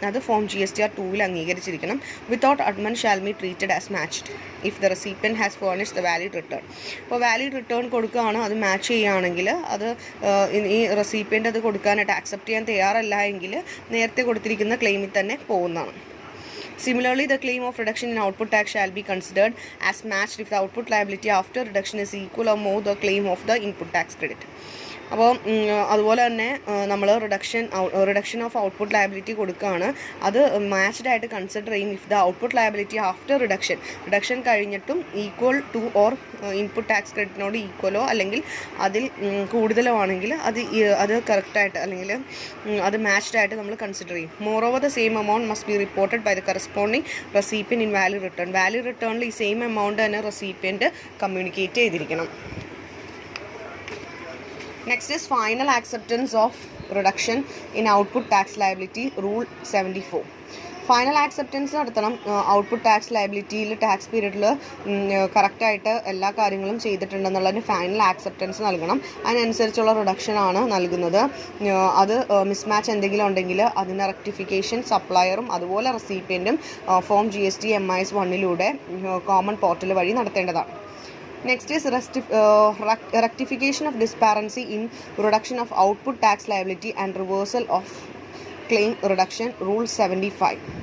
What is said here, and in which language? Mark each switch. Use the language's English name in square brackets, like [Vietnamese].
[Malayalam] അത് form GSTR 2-ൽ അംഗീകരിച്ചിരിക്കണം. [English] Without amendment shall be treated as matched if the recipient has furnished the valid return. [Malayalam] അപ്പോൾ valid return കൊടുക്കുകയാണ്, അത് match ചെയ്യുകയാണെങ്കിൽ അത് ഈ റെസിപ്പിയൻ്റ് അത് കൊടുക്കാനായിട്ട് ആക്സെപ്റ്റ് ചെയ്യാൻ തയ്യാറല്ല എങ്കിൽ നേരത്തെ കൊടുത്തിരിക്കുന്ന ക്ലെയിമിൽ തന്നെ പോകുന്നതാണ്. [English] Similarly, the claim of reduction in output tax shall be considered as matched if the output liability after reduction is equal or more the claim of the input tax credit. [Malayalam] അപ്പോൾ അതുപോലെ തന്നെ നമ്മൾ റിഡക്ഷൻ ഓഫ് ഔട്ട്പുട്ട് ലയബിലിറ്റി കൊടുക്കുകയാണ്, അത് matched ആയിട്ട് consider ചെയ്യും [English] if the output liability after reduction [Malayalam] കഴിഞ്ഞിട്ടും equal two or input tax ക്രെഡിറ്റിനോട് ഈക്വലോ അല്ലെങ്കിൽ അതിൽ കൂടുതലോ ആണെങ്കിൽ അത് കറക്റ്റായിട്ട് അല്ലെങ്കിൽ അത് മാച്ച്ഡ് ആയിട്ട് നമ്മൾ കൺസിഡർ ചെയ്യും. [English] moreover the same amount must be reported by the corresponding recipient in valid റിട്ടേണിൽ [Malayalam] ഈ സെയിം എമൗണ്ട് തന്നെ റെസിപ്പിയൻ്റ് കമ്മ്യൂണിക്കേറ്റ് ചെയ്തിരിക്കണം. [English] Next is final acceptance of reduction in output tax liability rule 74. [Malayalam] Final acceptance നടത്തണം. Output tax ലയബിലിറ്റിയിൽ tax പീരീഡിൽ കറക്റ്റായിട്ട് എല്ലാ കാര്യങ്ങളും ചെയ്തിട്ടുണ്ടെന്നുള്ളതിന് final acceptance നൽകണം. അതിനനുസരിച്ചുള്ള റിഡക്ഷനാണ് നൽകുന്നത്. അത് മിസ്മാച്ച് എന്തെങ്കിലും ഉണ്ടെങ്കിൽ അതിൻ്റെ റെക്ടിഫിക്കേഷൻ സപ്ലയറും അതുപോലെ റെസിപ്പിയൻറ്റും form GST MIS 1-ലൂടെ common portal വഴി നടത്തേണ്ടതാണ്. [English] Next is rectification of discrepancy in reduction of output tax liability and reversal of claim reduction rule 75.